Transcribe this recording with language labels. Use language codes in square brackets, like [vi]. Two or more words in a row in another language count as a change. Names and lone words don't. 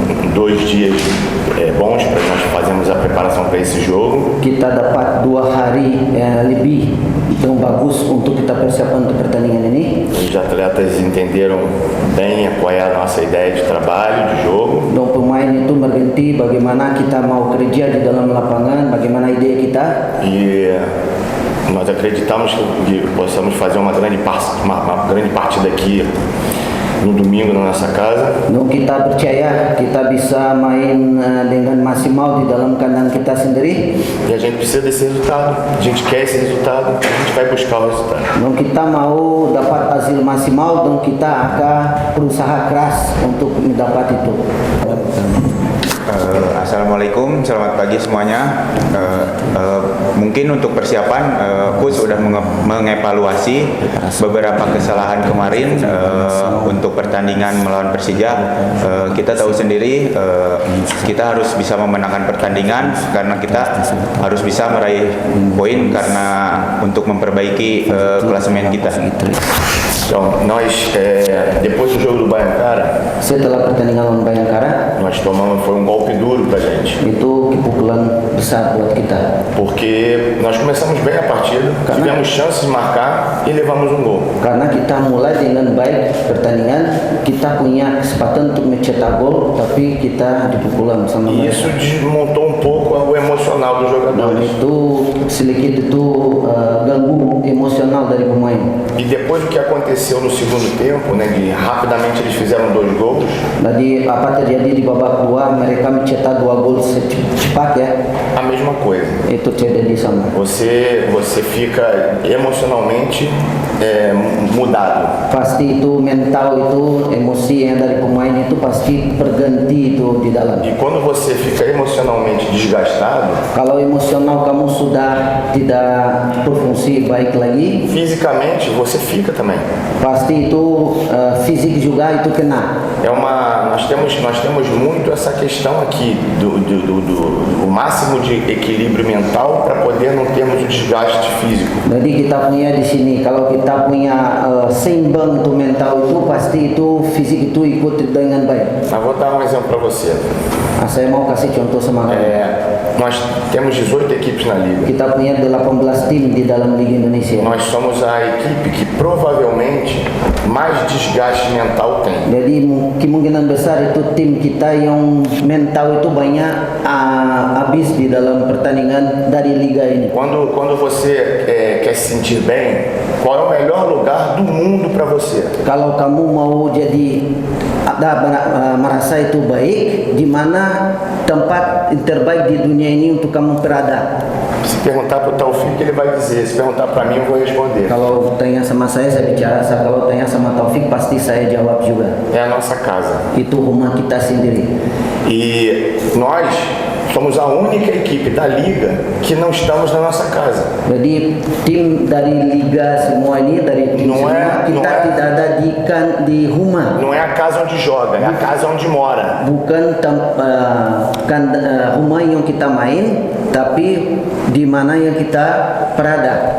[pt] 2 dias bons para nós fazermos a preparação para esse jogo. [id] Kita dapat 2 hari lebih yang bagus untuk kita persiapan untuk pertandingan ini. [pt] Os atletas entenderam bem qual é a nossa ideia de trabalho, de jogo. [id] Dan pemain itu mengerti bagaimana kita mau kerja di dalam lapangan, bagaimana ide kita. [pt] E nós acreditamos que possamos fazer uma grande partida aqui no domingo na nossa casa. [id] Dan kita percaya kita bisa main dengan maksimal di dalam kandang kita sendiri. [pt] E a gente precisa desse resultado. A gente quer esse resultado. A gente vai buscar o resultado. [id] Dan kita mau dapat hasil maksimal dan kita akan berusaha keras untuk mendapat itu. Assalamualaikum, selamat pagi semuanya. Mungkin untuk persiapan, coach sudah mengevaluasi beberapa kesalahan kemarin untuk pertandingan melawan Persija. Kita tahu sendiri kita harus bisa memenangkan pertandingan karena kita harus bisa meraih poin karena untuk memperbaiki klasemen kita. [pt] Então, nós, depois do jogo do Baiancara, [id] Setelah pertandingan lawan Bayangkara, [pt] nós tomamos, foi um golpe duro pra gente. [id] itu pukulan besar buat kita. [pt] Porque nós começamos bem a partida, tivemos chances de marcar e levamos um gol. [id] Karena kita mulai dengan baik pertandingan, kita punya kesempatan untuk mencetak gol, tapi kita dipukulan sama [pt] E [id] mereka. [pt] isso desmontou um pouco o emocional dos [id] Dan [pt] jogadores. [id] itu sedikit itu ganggu emosional dari pemain. [pt] E depois do que aconteceu no segundo tempo, né, de rapidamente eles fizeram 2 gols, [id] Jadi apa terjadi di babak kedua, mereka mencetak 2 gol cepat ya. [pt] a mesma coisa. [id] Itu terjadi sama. [pt] Você fica emocionalmente mudado. [id] Pasti itu mental itu emosi yang dari pemain itu pasti berganti itu di dalam. [pt] E quando você fica emocionalmente desgastado, [id] Kalau emosional kamu sudah tidak berfungsi baik lagi, [pt] fisicamente você fica também. [id] pasti itu fisik juga itu kena. [pt] Nós temos muito essa questão aqui do máximo de equilíbrio mental para poder não termos o desgaste físico. [id] Jadi kita punya di sini, kalau kita punya seimbang itu mental itu pasti itu fisik itu ikut dengan baik. [pt] Mas vou dar um exemplo para você. [id] Saya mau kasih contoh sama kamu. [pt] Nós temos 18 equipes na liga. [id] Kita punya 18 tim di dalam Liga Indonesia. [pt] Nós somos a equipe que provavelmente mais desgaste mental tem. [id] Jadi kemungkinan besar itu tim kita yang mental itu banyak habis di dalam pertandingan dari liga ini. [pt] Quando você quer se sentir bem, qual é o melhor lugar do mundo para você? [id] Kalau kamu mau jadi merasa itu baik, di mana tempat terbaik di dunia ini untuk kamu berada. [pt] Se perguntar para o Taufik, ele vai dizer. Se perguntar para mim, eu vou responder. [id] Kalau tanya sama saya bicara. Kalau tanya sama Taufik, pasti saya jawab juga. [pt] É a nossa casa. [id] Itu rumah kita sendiri. [pt] E nós somos a única equipe da liga que não estamos na nossa casa. [id] Jadi tim dari liga semua ini, dari tim semua, kita tidak ada di rumah. [pt] Não é a casa onde joga, é a casa onde mora. [id] Bukan rumah yang kita main, tapi di mana yang kita berada.